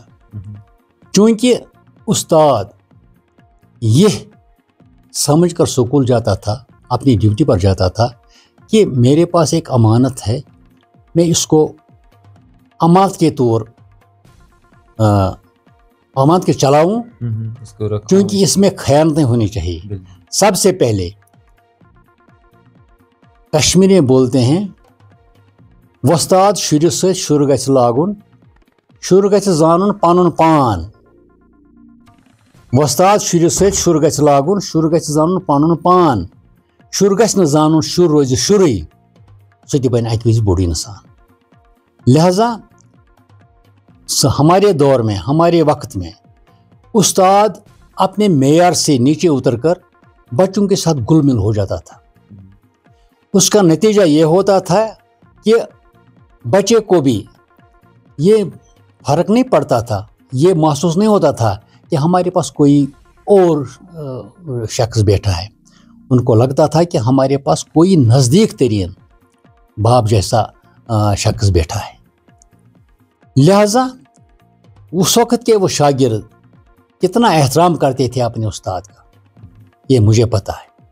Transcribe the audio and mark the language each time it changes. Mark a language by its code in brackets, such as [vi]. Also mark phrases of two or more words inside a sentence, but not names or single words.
[ur] کیونکہ استاد یہ سمجھ کر اسکول جاتا تھا، اپنی ڈیوٹی پر جاتا تھا کہ میرے پاس ایک امانت ہے، میں اس کو امانت کے طور امانت کے چلاؤں، کیونکہ اس میں خیانت نہیں ہونی چاہیے. سب سے پہلے کشمیری میں بولتے ہیں [ks] वस्ताद शुरू से शुरू गछ लागुन, शुरू गछ जानन पनुन पान। वस्ताद शुरू से शुरू गछ लागुन, शुरू गछ जानन पनुन पान, शुरू गछ न जानन शुरू रोज शुरू सो ती बन अक बोड़ इंसान। [ur] لہٰذا ہمارے دور میں، ہمارے وقت میں استاد اپنے معیار سے نیچے اتر کر بچوں کے ساتھ گھل مل ہو جاتا تھا. اس کا نتیجہ یہ ہوتا تھا کہ بچے کو بھی یہ فرق نہیں پڑتا تھا، یہ محسوس نہیں ہوتا تھا کہ ہمارے پاس کوئی اور شخص بیٹھا ہے. ان کو لگتا تھا کہ ہمارے پاس کوئی نزدیک ترین باپ جیسا شخص بیٹھا ہے. لہذا اس وقت کے وہ شاگرد کتنا احترام کرتے تھے اپنے استاد کا، یہ مجھے پتہ ہے.